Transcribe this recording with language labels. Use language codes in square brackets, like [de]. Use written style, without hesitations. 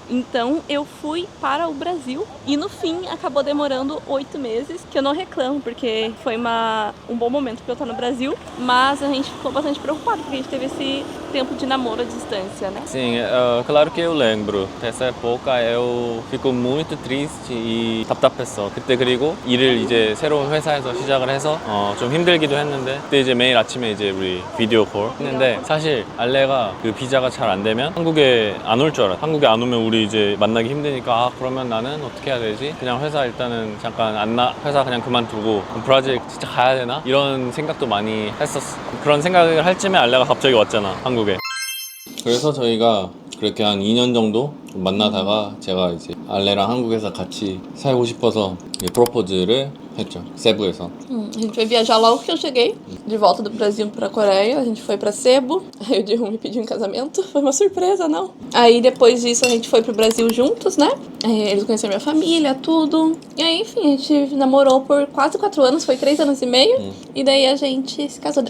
[pt] Então eu fui para o Brasil e no fim acabou demorando 8 meses, que eu não reclamo, porque foi um bom momento para eu estar no Brasil, mas a gente ficou bastante preocupado, porque a gente teve esse tempo de namoro à distância, né? Sim, claro que eu lembro. Nessa época eu fico muito triste e [ko] 답답했어. 그때 그리고 일을 이제 새로운 회사에서 시작을 해서 좀 힘들기도 했는데 그때 이제 매일 아침에 이제 우리 비디오 콜 했는데 사실 알레가 그 비자가 잘 안 되면 한국에 안 올 줄 알았어. 한국에 안 오면 우리 이제 만나기 힘드니까 그러면 나는 어떻게 해야 되지? 그냥 회사 일단은 잠깐 회사 그냥 그만두고 브라질 진짜 가야 되나? 이런 생각도 많이 했었어. 그런 생각을 할 쯤에 알레가 갑자기 왔잖아, 한국에. 그래서 저희가 그렇게 한 2년 정도 만나다가 제가 이제 알레랑 한국에서 같이 살고 싶어서 프로포즈를 했죠, 세부에서. [pt] A gente foi viajar logo que eu cheguei, de volta do Brasil pra Coreia, a gente foi pra Cebu, aí o Jihun me pediu em casamento, foi uma surpresa, não? Aí depois disso a gente foi pro Brasil juntos, né? Eles conheceram minha família, tudo, e aí enfim, a gente namorou por quase 4 anos, foi 3 anos e meio, e daí a gente se casou.